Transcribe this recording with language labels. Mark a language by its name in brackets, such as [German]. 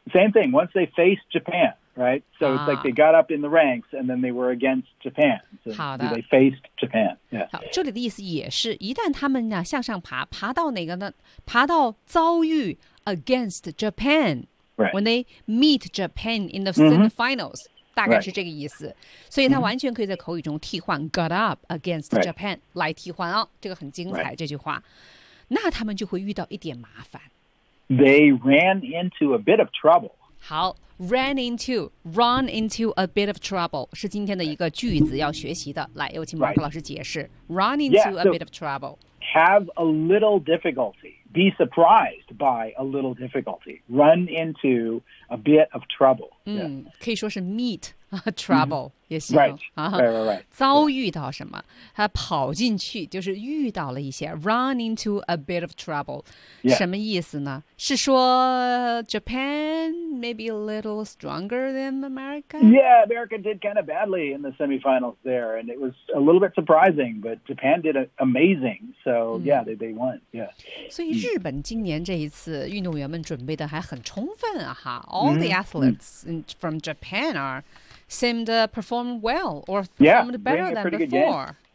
[English] same thing once they face JapanRight, so it's like they got up in the ranks, and then they were against Japan. So they faced Japan. Yeah. [Chinese] 好，这里的意思也是，一旦他们呢向上爬，爬到哪个呢？爬到遭遇 [English] against Japan. Right. When they meet Japan in the semifinals,、 mm-hmm. [Chinese] 大概是这个意思。 [English] Right. [Chinese] 所以它完全可以在口语中替换 [English] got up against、 right. [Chinese] Japan 来替换哦，这个很精彩、 [English] right. [Chinese] 这句话。那他们就会遇到一点麻烦。 [English] They ran into a bit of trouble. [Chinese] 好。 [English] run into a bit of trouble [Chinese] 是今天的一个句子要学习的。来，有请马克老师解释。 [English] Run into a bit of trouble. Have a little difficulty. Be surprised by a little difficulty. Run into a bit of trouble. [Chinese] 可以说是 [English] meet a trouble [Chinese] 也行。 [English] Right. [Chinese] 遭遇到什么？他跑进去，就是遇到了一些。 [English] Run into a bit of trouble. [Chinese] 什么意思呢？是说 [English] Japan maybe a little stronger than America? Yeah, America did kind of badly in the semifinals there, and it was a little bit surprising, but Japan did amazing. So, they won. Yeah. [Chinese] 所以日本今年这一次运动员们准备的还很充分啊，哈。 [English] All the athletes from Japan are... seemed to perform well or performed better than before.